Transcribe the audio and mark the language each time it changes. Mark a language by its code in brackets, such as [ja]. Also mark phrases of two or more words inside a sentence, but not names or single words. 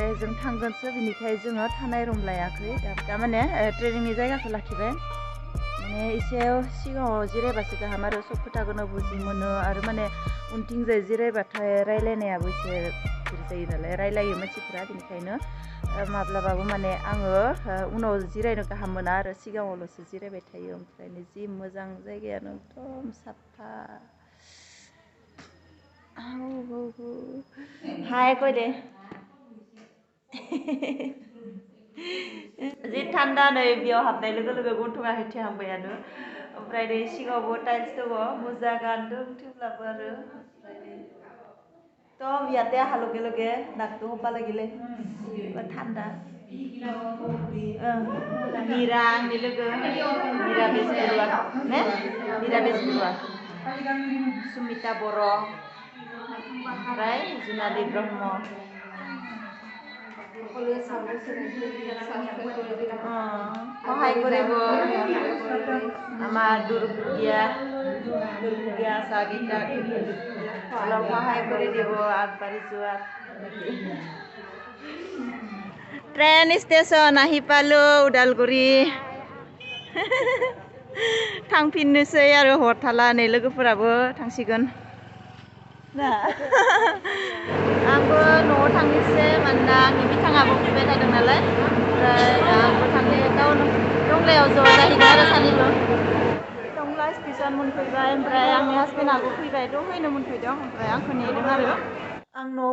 [brx] जों थांगोनसो बिनिखाय जोङो थानाय रुम लायाखै दा माने ट्रेनिंनि जायगाखौ लाखिबाय माने एसे सिगाङाव जिरायबासो गाहाम आरो सब खोथाखौनो बुजि मोनो आरो माने उनथिंजाय जिरायबाथाय रायलायनायाबो एसे गिदिर जायो नालाय रायलायो मानसिफोरा बेनिखायनो माब्लाबाबो माने आङो उनाव जिरायनो गाहाम मोना आरो सिगाङावल'सो जिरायबाय थायो ओमफ्राय जि मोजां जायगायानो एकदम साफा हाय कय दे जि थान्दा नै बेयाव हाबनाय लोगो लोगो गन्थङा होथेहांबायानो ओमफ्राय दै सिगाङावबो टाइल्स दङ मोजां गानदों थेवब्लाबो आरो तो [as] ইয়াতে আহা লগে লগে নাকটো হবা লাগিলে ঠাণ্ডা [brx] মিৰা आंनि लोगो मिरा बेसबरुवा ने मिरा बेसबरुवा सुमिता बर' ओमफ्राय जुनालि ब्रह्म [as] সহায় কৰিব আমাৰ দুৰ্গীয়া চাগিটাক অলপ সহায় কৰি দিব আগবাঢ়ি যোৱাত ট্ৰেইন ষ্টেচন আহি পালো उदालगुरि [brx] थांफिननोसै आरो हर थाला नै लोगोफोराबो थांसिगोन आंबो न'आव थांनोसै मानोना आंनि बिथाङाबो फैबाय थादों नालाय ओमफ्राय आंबो थांनो टाउन टंलायाव ज' जाहैगोन आरो सानैबो टंला स्टेसन मोनफैबाय ओमफ्राय आंनि हासबेन्डआबो फैबाय दहायनो मोनफैदों ओमफ्राय आंखौ नेदों आरो आं न'आव